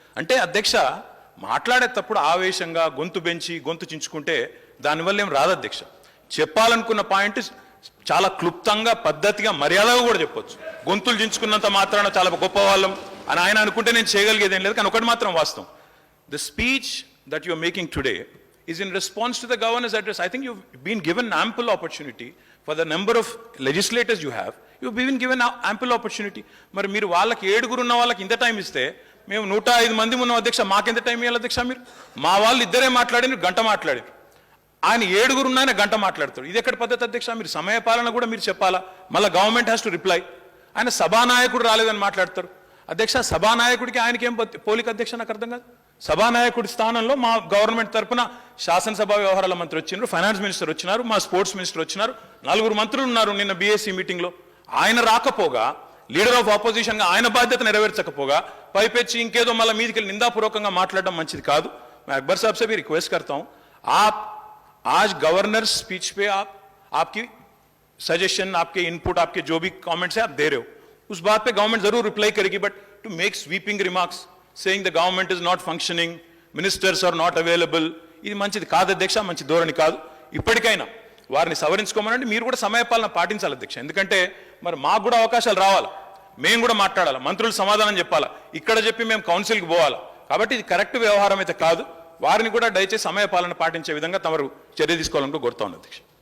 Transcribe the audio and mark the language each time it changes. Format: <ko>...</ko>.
<te>అంటే అధ్యక్ష, మాట్లాడేటప్పుడు ఆవేశంగా గొంతు పెంచి గొంతు చించుకుంటే దానివల్ల ఏం రాదు అధ్యక్ష. చెప్పాలనుకున్న పాయింట్ చాలా క్లుప్తంగా, పద్ధతిగా, మర్యాదగా కూడా చెప్పొచ్చు. గొంతులు చించుకున్నంత మాత్రాన చాలా గొప్ప వాళ్ళం అని ఆయన అనుకుంటే నేను చేయగలిగేదేం లేదు. కానీ ఒకటి మాత్రం వాస్తవం,</te> <en>The speech that you are making today is in response to the governor's address. I think you've been given ample opportunity for the number of legislators you have. You've been given ample opportunity.</en> <te>మరి మీరు వాళ్ళకి 7 ఉన్న వాళ్ళకి ఇంత time ఇస్తే, మేము 105 మంది ఉన్నాం అధ్యక్ష, మాకెంత టైం ఇవ్వాలి అధ్యక్ష? మీరు మా వాళ్ళు ఇద్దరే మాట్లాడినారు, గంట మాట్లాడారు. ఆయన 7 ఉన్న ఆయన గంట మాట్లాడతాడు. ఇది ఎక్కడ పద్ధతి అధ్యక్ష? మీరు సమయపాలన కూడా మీరు చెప్పాలా.</te> <en>మళ్ళీ government has to reply.</en> <te>ఆయన సభానాయకుడు రాలేదని మాట్లాడతారు అధ్యక్ష. సభానాయకుడికి ఆయనకి ఏం పోలిక అధ్యక్ష? నాకు అర్థం కాదు. సభానాయకుడి స్థానంలో మా గవర్నమెంట్ తరఫున శాసనసభ వ్యవహారాల మంత్రి వచ్చినారు, ఫైనాన్స్ మినిస్టర్ వచ్చినారు, మా స్పోర్ట్స్ మినిస్టర్ వచ్చినారు, 4 మంత్రులు ఉన్నారు నిన్న బీఎస్సీ మీటింగ్లో. ఆయన రాకపోగా, లీడర్ ఆఫ్ ఆపోజిషన్గా ఆయన బాధ్యత నెరవేర్చకపోగా పైపెచ్చి ఇంకేదో మళ్ళీ మీదికి వెళ్ళి నిందాపూర్వకంగా మాట్లాడడం మంచిది కాదు.</te> <hi>मैं अकबर साहब से भी रिक्वेस्ट करता हूं, आप आज गवर्नर स्पीच पे आपकी सजेशन, आपके इनपुट, आपके जो भी कमेंट्स है आप दे रहे हो, उस बात पे गवर्नमेंट जरूर रिप्लाई करेगी.</hi> <en>but to make sweeping remarks saying the government is not functioning, ministers are not available,</en> <te>ఇది మంచిది కాదు అధ్యక్ష, మంచి ధోరణి కాదు. ఇప్పటికైనా వారిని సవరించుకోమనండి. మీరు కూడా సమయపాలన పాటించాలి అధ్యక్ష. ఎందుకంటే మరి మాకు కూడా అవకాశాలు రావాలి, మేము కూడా మాట్లాడాలి, మంత్రులు సమాధానం చెప్పాలా, ఇక్కడ చెప్పి మేము కౌన్సిల్కి పోవాలా. కాబట్టి ఇది కరెక్ట్ వ్యవహారం అయితే కాదు. వారిని కూడా దయచేసి సమయపాలన పాటించే విధంగా తమరు చర్య తీసుకోవాలని కోరుతా ఉన్నాను అధ్యక్ష.</te>